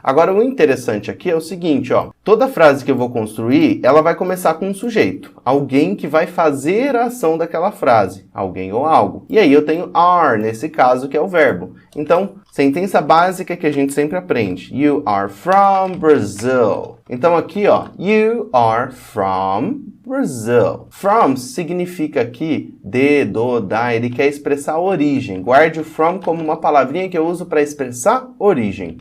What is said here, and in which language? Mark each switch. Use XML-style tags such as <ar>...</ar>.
<pt>Agora, o interessante aqui é o seguinte, ó. Toda frase que eu vou construir, ela vai começar com um sujeito. Alguém que vai fazer a ação daquela frase. Alguém ou algo. E aí eu tenho are, nesse caso, que é o verbo. Então, sentença básica que a gente sempre aprende.</pt> <en>You are from Brazil.</en> <pt>Então aqui, ó,</pt> <en>you are from Brazil.</en> <pt>From significa aqui de, do, da, ele quer expressar a origem. Guarde o from como uma palavrinha que eu uso para expressar origem.</pt>